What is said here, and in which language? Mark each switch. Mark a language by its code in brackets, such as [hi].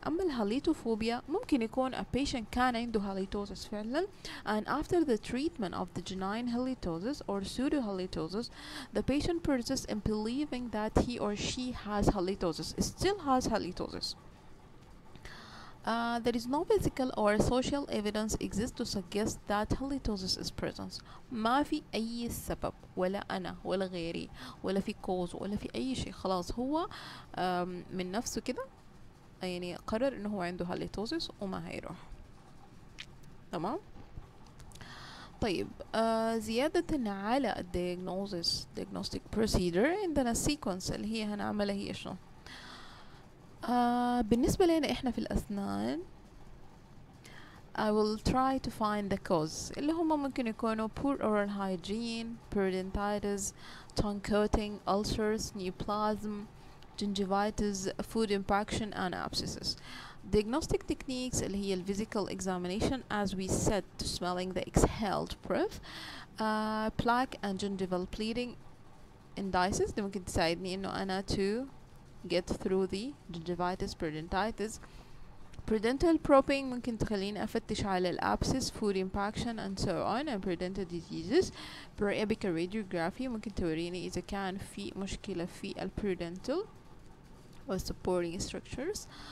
[en] اما الهاليتوفوبيا ممكن يكون a patient كان عنده halitosis فعلا and after the treatment of the benign halitosis or pseudo halitosis the patient persists in believing that he or she has halitosis, still has halitosis. There is no physical or social evidence exists to suggest that halitosis is present. [ar] ما في أي سبب ولا أنا ولا غيري ولا في كوز ولا في أي شيء، خلاص هو من نفسه كده يعني قرر إنه هو عنده halitosis وما هيروح. تمام. [en] طيب زيادة على diagnostic procedure عندنا sequence اللي هي هنعملها هي شنو؟ بالنسبة لنا احنا في الأسنان I will try to find the cause اللي هما ممكن يكونوا poor oral hygiene, periodontitis, tongue coating, ulcers, neoplasm, gingivitis, food impaction and abscesses. Diagnostic techniques اللي هي physical examination as we said to smelling the exhaled breath, plaque and gingival bleeding indices دي ممكن تساعدني إنه أنا to get through the gingivitis, periodontitis. Periodontal probing ممكن تخليني أفتش على الابسس food impaction and so on and periodontal diseases. [ar] Periapical radiography ممكن توريني إذا كان في مشكلة في periodontal و supporting structures.